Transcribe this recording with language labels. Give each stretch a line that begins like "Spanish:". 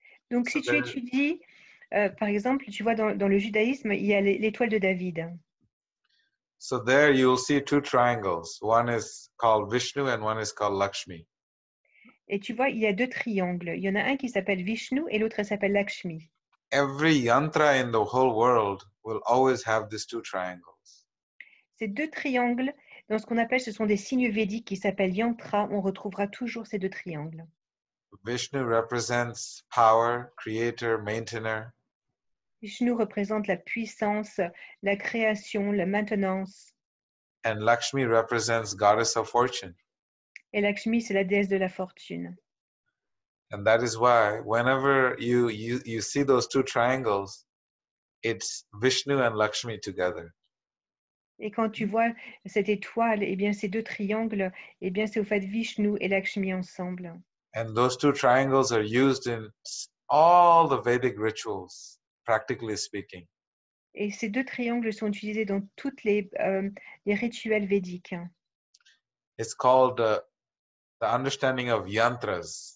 French: Donc, si tu étudies, par exemple, tu vois dans le judaïsme, il y a l'étoile de David.
English: So there you will see two triangles. One is called Vishnu and one is called Lakshmi.
French: Et tu vois, il y a 2 triangles. Il y en a un qui s'appelle Vishnu et l'autre s'appelle Lakshmi.
English: Every yantra in the whole world will always have these two triangles.
French: Ces 2 triangles, dans ce qu'on appelle, ce sont des signes védiques qui s'appellent yantra. On retrouvera toujours ces 2 triangles.
English: Vishnu represents power, creator, maintainer.
French: Vishnu représente la puissance, la création, la maintenance.
English: And Lakshmi represents goddess of fortune.
French: Et Lakshmi, c'est la déesse de la fortune.
English: And that is why whenever you see those two triangles, it's Vishnu and Lakshmi together.
French: Et quand tu vois cette étoile, eh bien ces 2 triangles, eh bien c'est au fait Vishnu et Lakshmi ensemble.
English: And those two triangles are used in all the Vedic rituals, practically speaking.
French: Et ces 2 triangles sont utilisés dans toutes les rituels védiques.
English: It's called the understanding of yantras.